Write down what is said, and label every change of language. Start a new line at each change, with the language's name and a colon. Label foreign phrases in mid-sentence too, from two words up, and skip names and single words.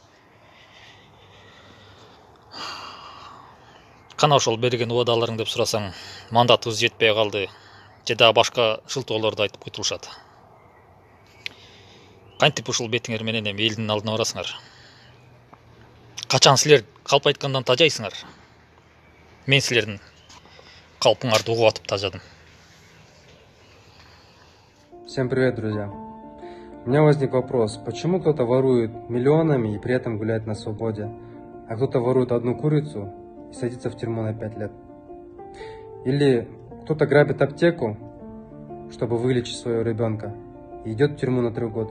Kyrgyz: Кана ошол берген убадаларың деп сурасаң, мандатыбыз жетпей калды. Же да башка шылтоолорду айтып кутулушат. Кантип ушул бетиңер менен эми элдин алдына барасыңар? Качан силер калп айткандан тажайсыңар? Мен силердин калпыңарды угуп атып тажадым.
Russian: Всем привет, друзья. У меня возник вопрос, почему кто-то ворует миллионами и при этом гуляет на свободе, а кто-то ворует одну курицу и садится в тюрьму на 5 лет? Или кто-то грабит аптеку, чтобы вылечить своего ребенка, и идет в тюрьму на 3 года.